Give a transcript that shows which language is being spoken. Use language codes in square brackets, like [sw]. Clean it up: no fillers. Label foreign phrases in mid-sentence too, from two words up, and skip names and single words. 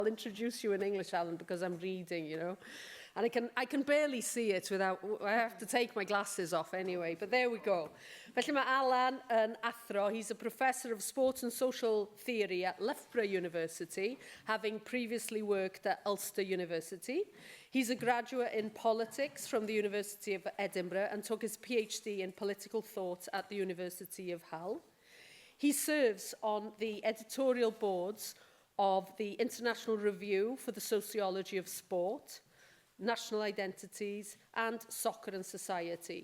[en] I'll introduce you in English, Alan, because I'm reading, you know. And I can barely see it without, I have to take my glasses off anyway, but there we go. [cy] Felly mae Alan yn athro, [en] he's a professor of sport and social theory at Loughborough University, having previously worked at Ulster University. He's a graduate in politics from the University of Edinburgh and took his PhD in political thought at the University of Hull. He serves on the editorial boards of the International Review for the Sociology of Sport, National Identities, and Soccer and Society.